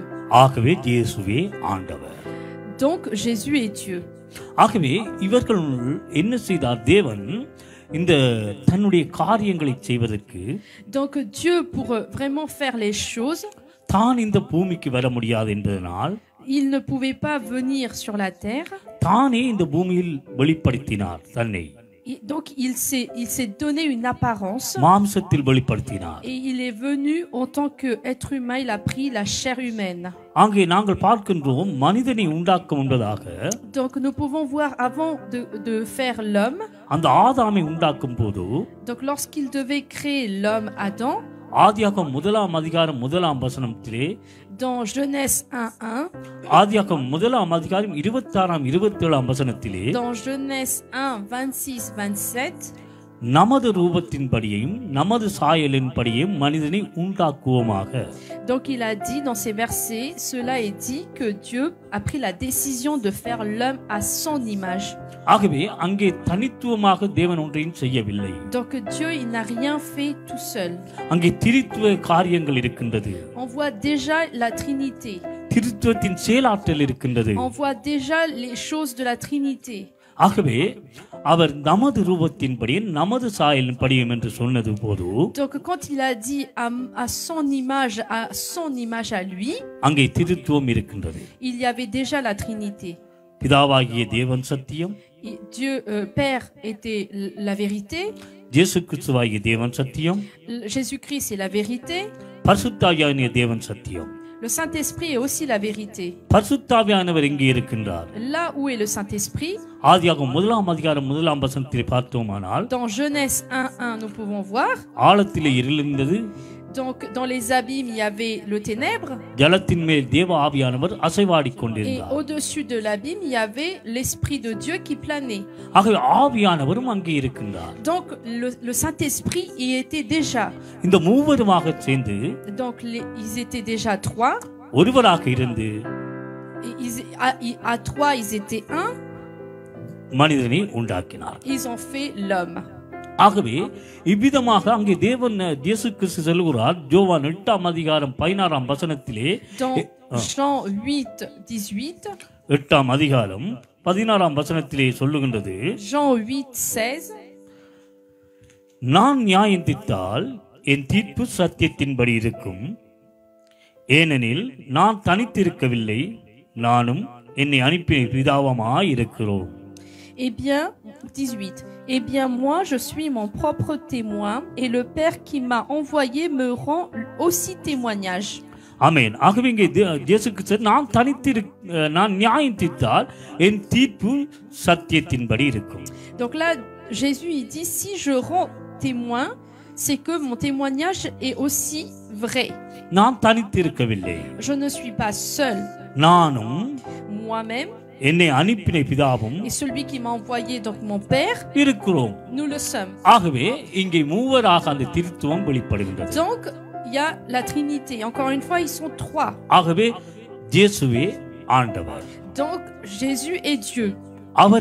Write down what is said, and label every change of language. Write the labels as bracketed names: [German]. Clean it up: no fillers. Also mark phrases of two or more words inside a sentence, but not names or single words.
[Tamil] ஆகவே இயேசுவே ஆண்டவர். [French] Donc Jésus est Dieu. [Tamil] ஆகவே இவர்கள் என்ன செய்தார்? தேவன் இந்த தன்னுடைய காரியங்களை செய்வதற்கு [French] Donc Dieu pour vraiment faire les choses, [Tamil] தான் இந்த பூமிக்கு வர முடியாது என்பதனால் [French] il ne pouvait pas venir sur la terre. [Tamil] தானே இந்த பூமியில் வெளிப்படுத்தினார் தன்னை. [French] Donc il s'est donné une apparence. [Tamil] மாம்சத்தில் வெளிப்படுத்தினார். [French] Et il est venu en tant qu'être humain, il a pris la chair humaine. [Tamil] அங்கே நாங்கள் பார்க்கின்றோம் மனிதனை உண்டாக்கும் என்பதாக. [French] Donc nous pouvons voir avant de faire l'homme. [Tamil] அந்த ஆதாமை உண்டாக்கும் போது [French] Donc lorsqu'il devait créer l'homme Adam. [Tamil] ஆதியாகமம் முதலாம் அதிகாரம் முதலாம் வசனத்திலே [French] Dans Genèse 1:1. [Tamil] ஆதியாகமம் முதலாம் அதிகாரம் 26ஆம் 27ஆம் வசனத்திலே [French] Dans Genèse 1:26-27. [Tamil] நமது ரூபத்தின்படியும் நமது சாயலின்படியும் மனிதனை உண்டாக்குவோமாக. [French] Donc il a dit dans ces versets, cela est dit que Dieu a pris la décision de faire l'homme à son image. [Tamil] ஆகவே அங்கே தனித்துவமாக தேவன் ஒன்றையும் செய்யவில்லை. [French] Donc Dieu il n'a rien fait tout seul. [Tamil] அங்கே திரித்துவ காரியங்கள் இருக்கின்றது. [French] On voit déjà la Trinité. [Tamil] திரித்துவத்தின் செயலாற்றல் இருக்கின்றது. [French] On voit déjà les choses de la Trinité. [Tamil] ஆகவே அவர் நமது ரூபத்தின்படி நமது சாயலின்படியும் என்று சொன்னது போது [French] Donc quand il a dit à son image à lui, [Tamil] அங்கே திரித்துவம் இருக்கின்றது. [French] il y avait déjà la Trinité. [Tamil] பிதாவாகிய தேவன் சத்தியம். [French] Dieu Père était la vérité. [Tamil] இயேசு கிறிஸ்துவாகிய தேவன் சத்தியம். [French] Jésus-Christ est la vérité. [Tamil] பரிசுத்தாவியாகிய தேவன் சத்தியம். [French] Le Saint-Esprit est aussi la vérité. [Tamil] பரிசுத்தாவியானவர் எங்கே இருக்கின்றார்? [French] Là où est le Saint-Esprit? [Tamil] ஆதியாகமம் முதலாம் அதிகாரம் முதலாம் வசனத்திலே பார்த்தோமானால் [French] Dans Genèse 1:1 nous pouvons voir. [Tamil] ஆழத்திலே இருள் இருந்தது. [French] Donc dans les abîmes il y avait le ténèbre. [Tamil] ஜலத்தின் மேல் தேவ ஆவியானவர் அசைவாடிக் [French] Et [Tamil] கொண்டிருந்தார். [French] au-dessus de l'abîme il y avait l'Esprit de Dieu qui planait. [Tamil] ஆகவே ஆவியானவரும் அங்கே இருக்கின்றார். [French] Donc le Saint-Esprit y était déjà. [Tamil] இந்த மூவருமாக சேர்ந்து [French] Donc ils étaient déjà trois. [Tamil] ஒருவராக இருந்து [French] À trois ils étaient un. [Tamil] மனிதனை உண்டாக்கினார். [French] Ils ont fait l'homme. [Tamil] ஆகவே இவ்விதமாக அங்கே தேவன் இயேசு கிறிஸ்து சொல்கிறார் யோவான் 8ஆம் அதிகாரம் 16ஆம் வசனத்திலே. [French] Dans Jean 8:18. [Tamil] 8ஆம் அதிகாரம் 16ஆம் வசனத்திலே சொல்லுகின்றது. [French] Jean 8:16. [Tamil] நான் நியாயம் தீர்த்தால் என் தீர்ப்பு சத்தியத்தின்படி இருக்கும். ஏனெனில் நான் தனித்திருக்கவில்லை, நானும் என்னை அனுப்பிய பிதாவுமாய் இருக்கிறோம். [French] Eh bien, 18. Eh bien, moi, je suis mon propre témoin, et le Père qui m'a envoyé me rend aussi témoignage. [Tamil] ஆமென். ஆகவே இங்கே இயேசு கிறிஸ்து நான் நியாயம் தீர்த்தால் என் தீர்ப்பு சத்தியத்தின்படி இருக்கும். [French] Donc là, Jésus il dit si je rends témoin, c'est que mon témoignage est aussi vrai. [Tamil] நான் தனித்திருக்கவில்லை. [French] Je ne suis pas seul. [Tamil] நானும் [French] moi-même [Tamil] என்னை அனுப்பின பிதாவும் [French] et celui qui m'a envoyé, donc mon Père, [Tamil] இருக்கிறோம். [French] nous le sommes. [Tamil] ஆகவே இங்கே மூவராக அந்த திருத்துவம் வெளிப்படுகின்றது. [French] Donc il y a la Trinité. Encore une fois, ils sont trois. [Tamil] ஆகவே இயேசுவே ஆண்டவர். [French] Donc Jésus est Dieu.